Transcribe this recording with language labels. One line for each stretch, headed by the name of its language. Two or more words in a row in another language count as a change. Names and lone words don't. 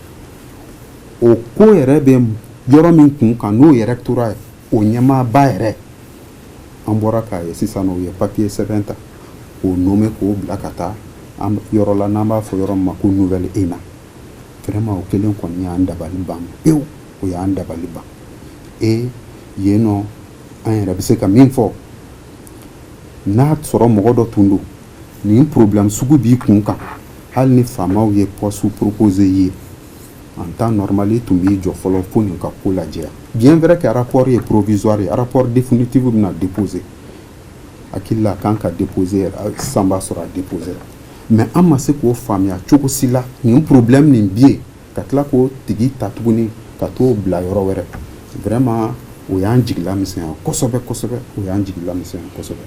Bambara: o ko yɛrɛ bɛ yɔrɔ min kun kan n'o ye rectorat ye o ɲɛmaaba yɛrɛ an bɔra k'a ye sisan o ye papier sɛbɛn ta k'o nommé k'o bila ka taa yɔrɔ la n'an b'a fɔ yɔrɔ min ma ko
French: nouvelle ENA vraiment
Bambara: o kelen kɔni y'an dabali ban pewu o y'an dabali ban et yen nɔ an yɛrɛ bɛ se ka min fɔ n'a sɔrɔ mɔgɔ dɔ tun don nin problème sugu b'i kun kan hali ni faamaw ye
French: poste proposé
Bambara: ye
French: en temps normal
Bambara: i tun b'i jɔ fɔlɔ fo nin ka ko lajɛya
French: bien vrai que rapport
Bambara: ye provisoire ye
French: rapport définitif
Bambara: bɛna déposer hakili la kan ka déposer san b'a sɔrɔ a déposer mais an ma se k'o faamuya cogo si la nin problème nin bi yen ka tila k'o tigi ta tuguni ka t'o bila yɔrɔ wɛrɛ vraiment o y'an jigila misɛnya kosɛbɛ kosɛbɛ o y'an jigila misɛnya kosɛbɛ.